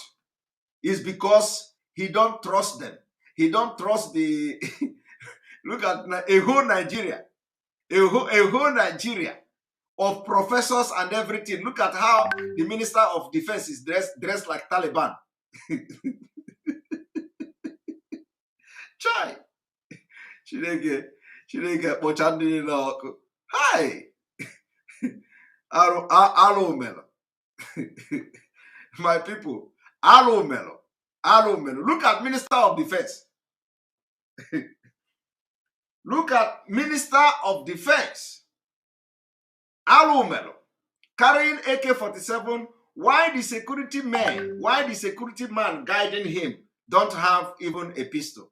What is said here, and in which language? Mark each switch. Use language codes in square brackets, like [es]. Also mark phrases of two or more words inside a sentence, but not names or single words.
[pcm] It's because he don't trust them. He don't trust the look at a whole Nigeria. A whole Nigeria of professors and everything. Look at how the Minister of Defense is dressed like Taliban. Chai. [ig] Chineke kpọchandịrị n'ọkụ. Hi. Alo melo. [pcm] My people. [ig] Alo melo. Alo melo. [pcm] Look at Minister of Defense. Look at Minister of Defense. [ig] Alo melo. [pcm] Carrying AK-47 Why the security man guiding him don't have even a pistol?